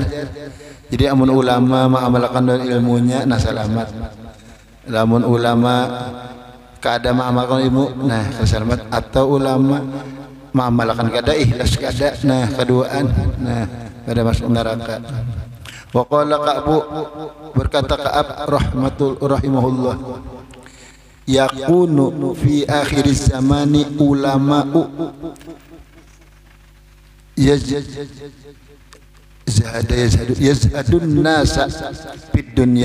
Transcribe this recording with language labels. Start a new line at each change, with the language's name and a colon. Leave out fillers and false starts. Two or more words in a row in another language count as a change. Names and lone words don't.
Banjar: Jadi amun ulama mengamalkan ilmunya nah selamat. Lamun ulama kada mengamalkan ilmu nah selamat. Atau ulama mengamalkan kada ikhlas kada nah keduaan nah kada masuk neraka.
Arabic: وقال كعب berkata Ka'ab رحمه الله يكون في آخر الزمان علماء يزهدون الناس في الدنيا